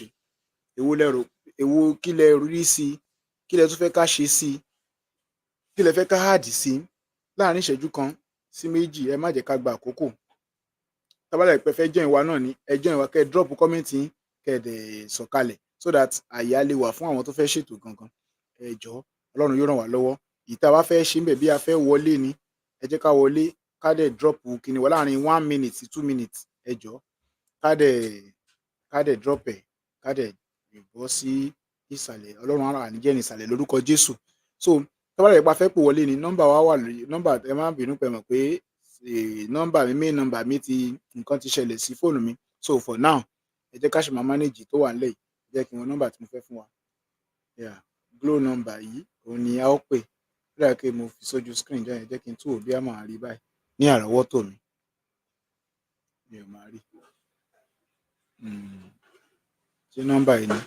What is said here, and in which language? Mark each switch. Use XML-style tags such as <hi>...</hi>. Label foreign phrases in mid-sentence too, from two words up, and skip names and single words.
<yo>Èwo kí lẹ rí sí, kí lẹ tún fẹ́ ká ṣe sí, kí lẹ fẹ́ ká add sí láàrin ìṣẹ́jú kan sí méjì. Ẹ má jẹ́ ká gba àkókò. Tá bá lè pé fẹ́ join wa náà ni, ẹ join wa, kẹ́</yo> <en>drop comment</en> <yo>yín, kẹ́ dẹ̀ sọ̀kalẹ̀,</yo> <en>so that</en> <yo>àyè á lè wà fún àwọn tó fẹ́ ṣètò gangan. Ẹ jọ̀ọ́, Ọlọ́run yóò ràn wá lọ́wọ́. Ìta bá fẹ́ ṣe ń bẹ̀, bí a fẹ́ wọlé ni, ẹ jẹ́ ká wọlé, ká dẹ̀ drop kíni wá láàrin 1 minute sí 2 minutes. Ẹ jọ̀ọ́, ká dẹ̀ drop ẹ̀, ká dẹ̀ bọ́ sí ìsàlẹ̀. Ọlọ́run á ní jẹ́ ní ìsàlẹ̀ lórúkọ Jésù. So tá bá lè pa fẹ́ pè wọlé ni, nọ́mbà wa wà lórí nọ́mbà. Ẹ má bínú pé mọ̀ pé nọ́mbà mi, main nọ́mbà mi nǹkan ti ṣẹlẹ̀ sí fóònù mi.</yo> <en>So for now,</en> <yo>ẹ jẹ́ ká ṣe máa manage tó wà nílẹ̀ yìí. Ẹ jẹ́ kí n wo nọ́mbà tí mo fẹ́ fún wa. Glo nọ́mbà yìí òun ni a ó pè. Ó dà pé mo fi sójú screen jẹ́, ẹ jẹ́ kí n tún wò bí a máa rí báyìí ní àrọ́wọ́tò mi. Mi ò máa rí. Ṣé nọ́mbà yìí ni?</yo>